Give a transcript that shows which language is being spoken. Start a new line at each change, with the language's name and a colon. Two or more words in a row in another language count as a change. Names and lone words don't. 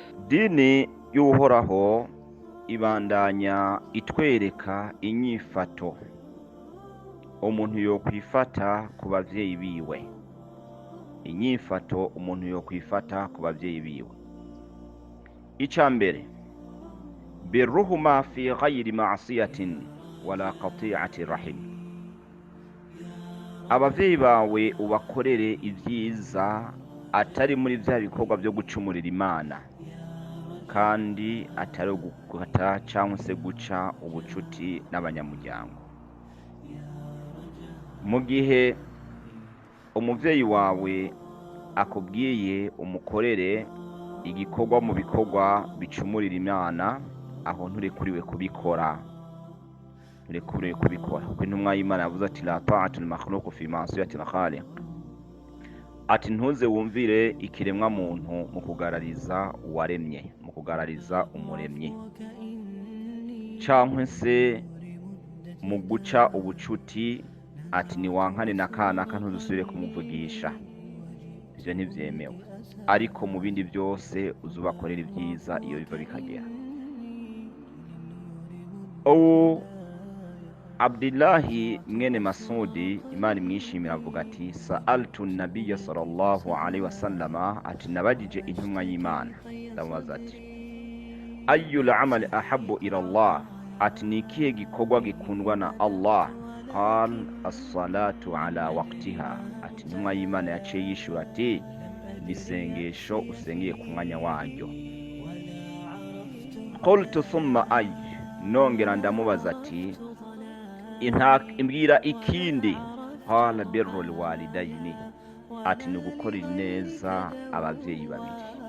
Rundi: dini y'uhoraho ibandanya itwereka inyifato umuntu yo kwifata ku bavyeyi biwe, inyifato umuntu yo kwifata ku bavyeyi biwe.
Arabic: Icambere, بِرُّهُما في غيرِ معصيةٍ ولا قطيعةِ رحم.
Rundi: Abavyeyi bawe ubakorere ivyiza atari muri vya bikorwa byo gucumurira Imana, kandi atari gukata cyangwa se guca ubucuti n'abanyamuryango. Mu gihe umuvyeyi wawe akubwiye umukorere igikorwa mu bikorwa bicumurira Imana, aho nturekuriwe kubikora, nturekuriwe kubikora. Kuko intumwa y'Imana yavuze ati
Arabic: لا طاعة لمخلوق في معصية الخالق,
Rundi: ati ntuze wumvire ikiremwa muntu mu kugarariza uwaremye, mu kugarariza umuremyi, cyangwa se mu guca ubucuti, ati niwankane na kanaka ntuzusubire kumuvugisha. Ivyo ntivyemewe, ariko mu bindi byose uzubakorera ibyiza iyo biva bikagera. Abdillahi mwene Masudi, Imana imwishimira, avuga ati
Arabic: سألت النبي صلى الله عليه وسلم,
Rundi: ati nabajije intumwa y'Imana, ndamubaza ati
Arabic: أي الأعمال أحب إلى الله,
Rundi: ati nikihe gikorwa gikundwa na Allah?
Arabic: قال الصلاة على وقتها,
Rundi: ati intumwa y'Imana yaciye yishura ati nisengesho usengeye ku mwanya waryo.
Arabic: قلت ثم أي,
Rundi: nongera ndamubaza ati imbwira ikindi?
Arabic: قال بر الوالدين,
Rundi: ati nugukorera neza abavyeyi babiri.